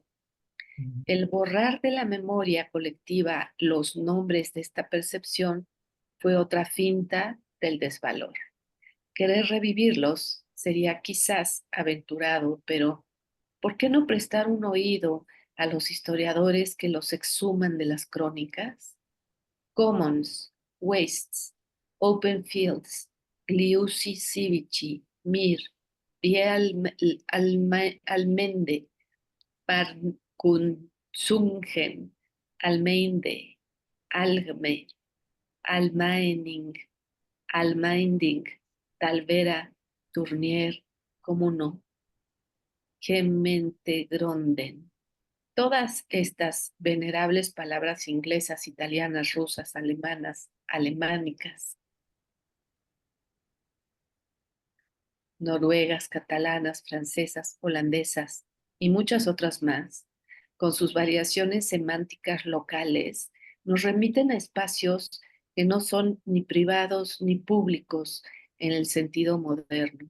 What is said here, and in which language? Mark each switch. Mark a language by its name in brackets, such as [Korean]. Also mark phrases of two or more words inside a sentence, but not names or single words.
[Spanish] El borrar de la memoria colectiva los nombres de esta percepción fue otra finta del desvalor. Querer revivirlos sería quizás aventurado, pero ¿por qué no prestar un oído a los historiadores que los exhuman de las crónicas? [English] Commons, Wastes, Open Fields, Gliusi Civici, Mir, Vie Almende, Parkunzungen, Almeinde, Algme, Almaening, Almaending, Talvera, Tournier, [Spanish] ¿cómo no? [Dutch] Gementegronden. [Spanish] Todas estas venerables palabras inglesas, italianas, rusas, alemanas, alemánicas, noruegas, catalanas, francesas, holandesas y muchas otras más, con sus variaciones semánticas locales, nos remiten a espacios que no son ni privados ni públicos en el sentido moderno.